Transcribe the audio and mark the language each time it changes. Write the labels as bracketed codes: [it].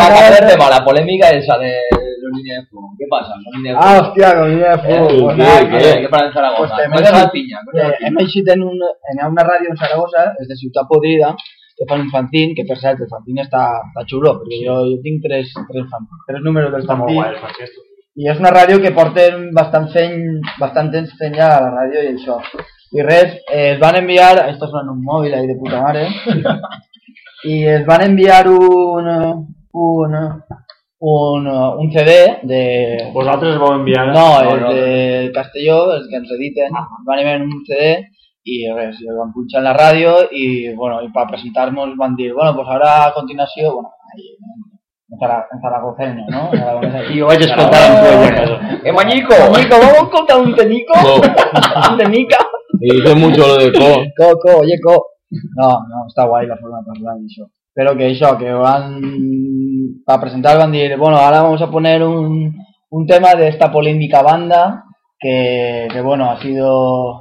[es] va a caer de mala polémica esa de los niños de fútbol. ¿Qué pasa? Ah, hostia, con niños de fútbol. ¿qué? Nada, ¿qué? ¿Qué pasa en Zaragoza? Pues piña. En una radio en Zaragoza, es de Ciutat Podrida, [ca] que fan un fanzín, que per cert, [es] el fanzín está chulo, porque yo tengo tres números del fanzín. Está muy guay el fanzín. [ca] I és una ràdio que porten bastant temps fent ja a la ràdio i això. I res, es van enviar, això és un mòbil ahí de puta mare, i es van enviar un CD de... Vosaltres el vau enviar? No, el de Castelló, els que ens editen, van enviar un CD i res, el van punxar en la ràdio i, bueno, i per presentar-nos van dir, bueno, pues ara a continuació, bueno, [es] ahí, en zaragoceño, ¿no? Y yo voy a escoltar un poco. ¡Eh, mañico! ¡Mañico, vamos a contar un tenico! ¡Co! ¡Un tenica! Y dice mucho lo de co. ¡Co, co, oye, co! No, no, está guay la forma de hablar y eso. Pero que eso, que van... Para presentar van a decir, bueno, ahora vamos a poner un tema de esta polémica banda que bueno, ha sido...